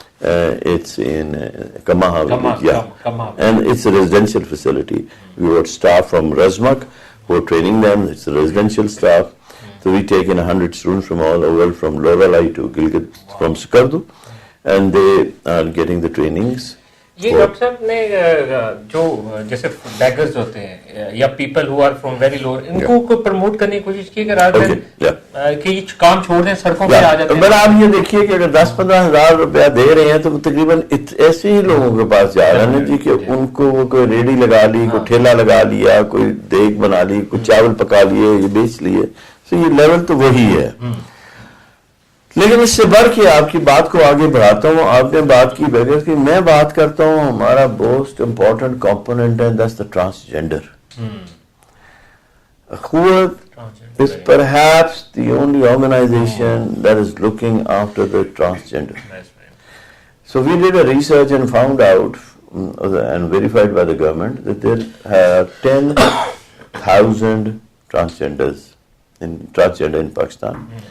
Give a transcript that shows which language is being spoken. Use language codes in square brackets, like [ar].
[en] It's in Kamaha village, Kamaha. And it's a residential facility. We got staff from Razmak who are training them. It's a residential staff. So we take in 100 students from all over, from Loralai to Gilgit, from Sukardu, and they are getting the trainings. [hi] ये doctor साहब ने जो जैसे beggars होते हैं या [en] people who are from very lower [hi] इनको को प्रमोट करने की कोशिश की कि ये काम छोड़ दें सड़कों पे आ जाते हैं। पर आप ये देखिए कि अगर 10-15 हज़ार रुपया दे रहे हैं तो तकरीबन ऐसे ही लोगों के पास जा रहे हैं जी कि उनको वो कोई रेडी लगा ली, कोई ठेला लगा लिया, कोई देग बना ली, कोई चावल पका लिए, ये बेच लिए। तो ये लेवल तो वही है। लेकिन इससे बढ़ के आपकी बात को आगे बढ़ाता हूँ। आपने बात की बेगर की, मैं बात करता हूँ हमारा [en] Most important component है, that's the transgender. Akhuwat is perhaps the only organization that is looking after the transgender. So we did a research and found out and verified by the government that there are 10,000 transgenders in Pakistan.